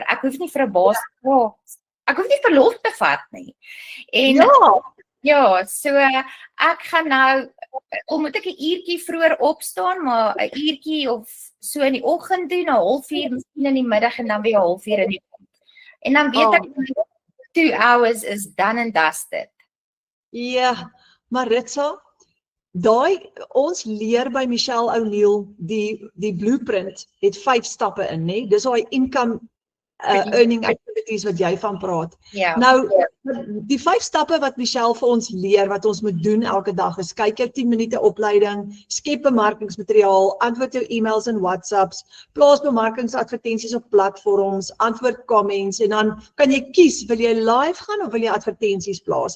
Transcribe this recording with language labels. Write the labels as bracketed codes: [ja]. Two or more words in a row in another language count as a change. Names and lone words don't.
[af] Ek hoef nie vir 'n baas te vra. Ek hoef nie verlof te vat nie. En ja, so ek gaan nou, moet ek 'n uurtjie vroeër opstaan, maar 'n uurtjie of so in die oggend doen, 1/2 miskien in die middag en dan weer 1/2 in die aand. En dan weet ek [en] 2 hours is done and dusted. [af] Ja, Maritza, ons leer by Michelle O'Neil die blueprint het 5 stappe in, né? Dis daai [en] income earning activities [af] wat jy van praat. Ja. Nou, die 5 stappe wat Michelle vir ons leer, wat ons moet doen elke dag is, kyk jou 10 minute opleiding, skep bemarkingsmateriaal, antwoord jou e-mails en WhatsApps, plaas bemarkingsadvertensies op platforms, antwoord comments, en dan kan jy kies, wil jy live gaan of wil jy advertensies plaas?